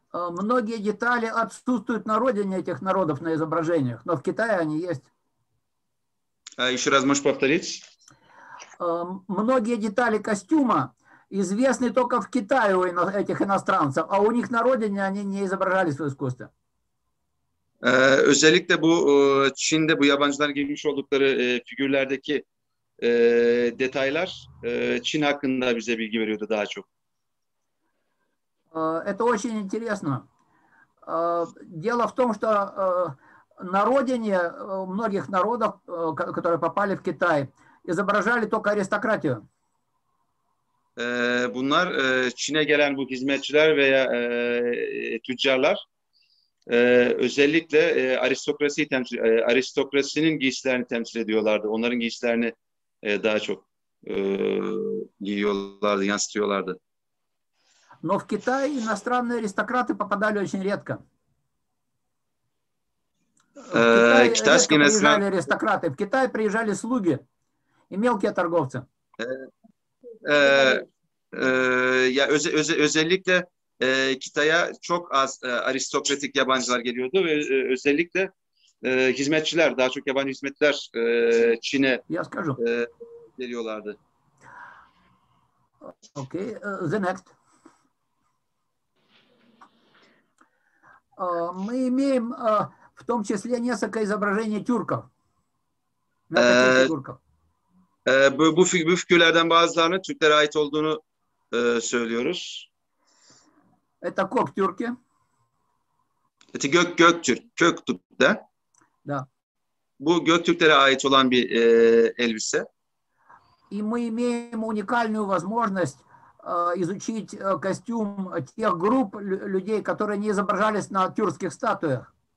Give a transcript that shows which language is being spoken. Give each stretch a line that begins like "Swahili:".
Russian: Многие детали отсутствуют на родине этих народов на изображениях, но в Китае они есть. Еще раз можешь повторить? Многие детали костюма известны только в Китае у этих иностранцев, а у них на родине они не изображались в искусстве.
Turkish: Özellikle bu Çin'de bu yabancıların giymiş oldukları figürlerdeki detaylar Çin hakkında bize bilgi veriyordu daha çok.
Russian: Это очень интересно. Дело в том, что на родине многих народов, которые попали в Китай, изображали только аристократию.
Turkish: Bunlar Çin'e gelen bu hizmetçiler veya tüccarlar özellikle aristokrasinin giysilerini temsil ediyorlardı. Onların giysilerini daha çok giyiyorlardı, yansıtıyorlardı.
Russian: Но в Китае иностранные аристократы попадали очень редко. В Китай Китайский редко иностран... приезжали аристократы, в Китай приезжали слуги и mелкие торговцы.
Turkish: Ee, e, ya özellikle Kitay'a çok az aristokratik yabancılar geliyordu ve özellikle hizmetçiler, daha çok yabancı hizmetçiler Çin'e
Russian: Я скажу.
Turkish: geliyorlardı.
English: Okay, the next.
Russian: Мы имеем в том числе несколько изображений тюрков на таких фигурках.
Turkish: Bu figürlerden bazılarının Türklere ait olduğunu söylüyoruz.
Russian: Это кок-тюрки.
Turkish: Göktürk'te.
Russian: Да.
Turkish: Bu Göktürklere ait olan bir elbise.
Russian: И мы имеем уникальную возможность изучить костюм тех групп людей, которые не изображались на тюркских статуях.